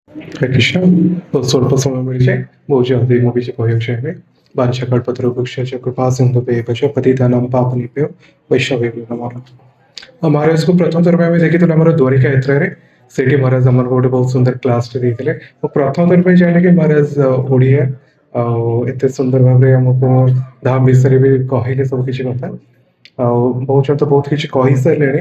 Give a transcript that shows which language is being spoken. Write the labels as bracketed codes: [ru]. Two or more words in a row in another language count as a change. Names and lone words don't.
[or] ହରେ କୃଷ୍ଣ। ତୋ ସ୍ୱଳ୍ପ ସମୟ ମିଳଚେ ବହୁ ଜଲ୍ଦି ମୁଁ କିଛି କହିବାକୁ ଚାହିଁବି। [sa] ବାଞ୍ଛାକଳ୍ପତରୁଭ୍ୟश्ଚ कृपा सिन्धुभ्ୟेव च पतितानां पावनेभ्यो वैष्णवेभ्यो नमः। [or] ମହାରାଜକୁ ପ୍ରଥମ ଥର ପାଇଁ ଆମେ ଦେଖିଥିଲୁ ଆମର ଦ୍ୱାରିକା ଯାତ୍ରାରେ। ସେଇଠି ମହାରାଜ ଆମକୁ ଗୋଟେ ବହୁତ ସୁନ୍ଦର କ୍ଲାସଟେ ଦେଇଥିଲେ। ମୁଁ ପ୍ରଥମ ଥର ପାଇଁ ଜାଣିଲି କି ମହାରାଜ ଓଡ଼ିଆ ଆଉ ଏତେ ସୁନ୍ଦର ଭାବରେ ଆମକୁ ଧାମ ବିଷୟରେ ବି କହିଲେ ସବୁ କିଛି କଥା। ଆଉ ବହୁତ ତ ବହୁତ କିଛି କହିସାରିଲେଣି।